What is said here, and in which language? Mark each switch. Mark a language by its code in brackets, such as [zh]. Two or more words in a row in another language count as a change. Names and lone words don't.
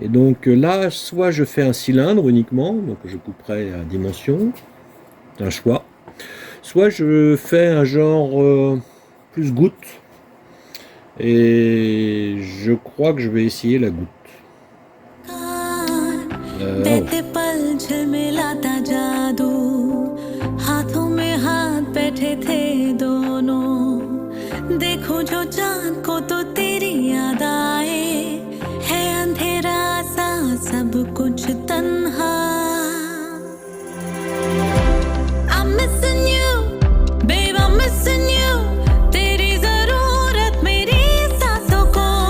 [fr] Et donc là, soit je fais un cylindre uniquement, donc je couperai à dimension, c'est un choix. Soit je fais un genre plus goutte, et je crois que je vais essayer la goutte. [hi] देते पल झिलमिलाता जादू हाथों में हाथ बैठे थे दोनों देखो जो चांद को तो तेरी याद आए है अंधेरा सा सब कुछ तन्हा [en] I'm missing you babe I'm missing you [hi] तेरी जरूरत मेरी सांसों को